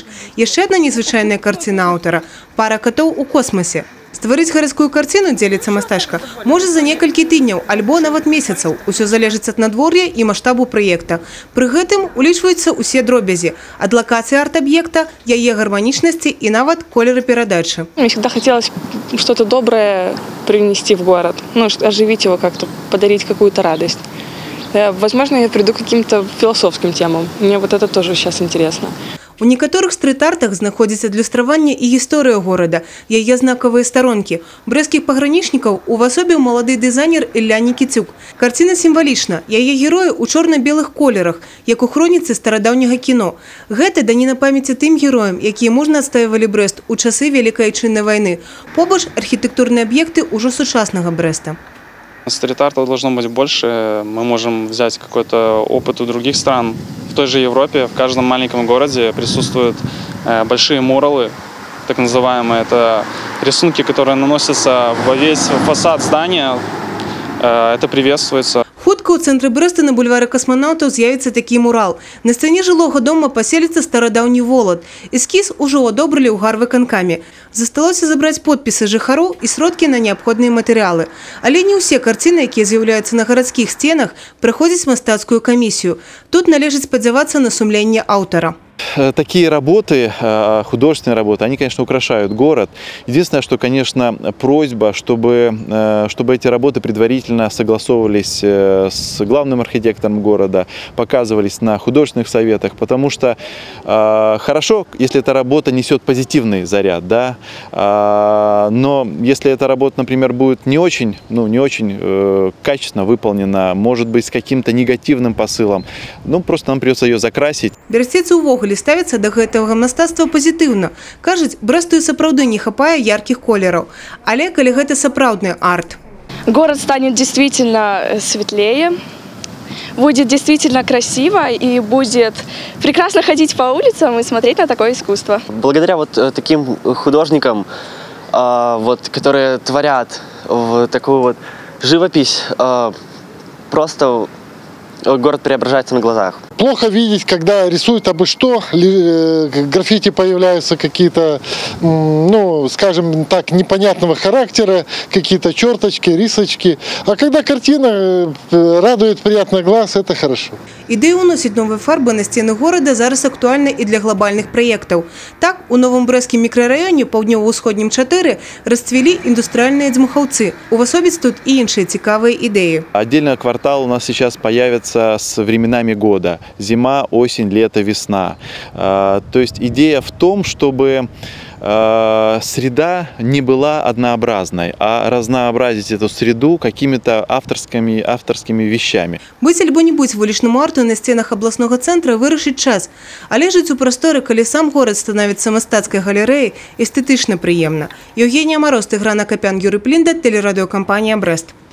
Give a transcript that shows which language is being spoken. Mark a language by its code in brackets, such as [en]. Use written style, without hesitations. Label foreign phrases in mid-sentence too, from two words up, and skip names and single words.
[be] Яшчэ адна незвычайная карціна аўтара – пара катоў у космосе. Стварыць гарадскую карціну, дзеліцца мастачка, можа за некалькі тыдняў альбо нават месяцаў. Усё залежыць ад надвор'я і маштабу праекта. Пры гэтым улічваюцца ўсе дробязі – ад лакацыі арт-аб'екта, яе гарманічнасці і нават колеры перадачы. [ru] Мне всегда хотелось что-то доброе привнести в город, оживить его как-то, подарить какую-то радость. Возможно, я приду к каким-то философским темам. Мне вот это тоже сейчас интересно. [be] У некаторых стрит-артах знаходзіцца адлюстраванне і гісторыя горада, яе знакавыя старонкі. Брэсцкіх пагранічнікаў увасобіў малады дызайнер Ілля Нікіцюк. Карціна сімвалічна, яе героі ў чорна-белых колерах, як у хроніцы старадаўняга кіно. Гэта даніна памяці тым героям, якія мужна адстаивалі Брэст у часы Вялікай Айчыннай вайны. Побач архітэктурныя аб'екты ўжо сучаснага Брэста. [ru] Стрит-арта должно быть больше. Мы можем взять какой-то опыт у других стран. В той же Европе, в каждом маленьком городе присутствуют большие муралы, так называемые. Это рисунки, которые наносятся во весь фасад здания. Это приветствуется. [be] Хутка ў цэнтры Брэста на бульвары касманаўтаў з'явіцца такі мурал. На сцяне жылога дома паселіцца старадаўні волат. Эскіз ужо адобрылі ў гарвыканкаме. Засталося забраць подпісы жыхароў і сродкі на неабходныя матэрыялы. Але не ўсе карціны, якія з'яўляюцца на гарадскіх сценах, праходзяць мастацкую камісію. Тут належыць спадзявацца на сумленне аўтара. [ru] Такие работы, художественные работы, они, конечно, украшают город. Единственное, что, конечно, просьба, чтобы эти работы предварительно согласовывались с главным архитектором города, показывались на художественных советах, потому что хорошо, если эта работа несет позитивный заряд, да, но если эта работа, например, будет не очень качественно выполнена, может быть, с каким-то негативным посылом, просто нам придется ее закрасить. [be] Берасцейцы ўвогуле ставяцца да гэтага мастацтва пазітыўна. Кажуць, Брэсту і сапраўды не хапае яркіх колераў. Але калі гэта сапраўдны арт. [ru] Город станет действительно светлее, будет действительно красиво и будет прекрасно ходить по улицам и смотреть на такое искусство. Благодаря вот таким художникам, которые творят такую вот живопись, просто город преображается на глазах. Плохо видеть, когда рисуют абы что, граффити появляются какие-то, скажем так, непонятного характера, какие-то черточки, рисочки. А когда картина радует приятно глаз, это хорошо. [be] Ідэя ўносіць новыя фарбы на сцены горада зараз актуальна і для глобальных праектаў. Так, у новым брэсцкім мікрараёне паўднёва-ўсходнім 4 расцвілі індустрыальныя дзьмухаўцы. Увасобіць тут і іншыя цікавыя ідэі. [ru] Отдельный квартал у нас сейчас появится с временами года. Зима, осень, лето, весна. То есть идея в том, чтобы среда не была однообразной, а разнообразить эту среду какими-то авторскими вещами. [be] Быць альбо не быць вулічнаму арту на сценах абласнога цэнтра вырашыць час. Але жыць у прасторы, калі сам горад становіцца мастацкай галерэяй, эстэтычна прыемна. [ru] Евгения Мороз, Тыгран Акопян, Юрий Плинда, телерадиокомпания «Брест».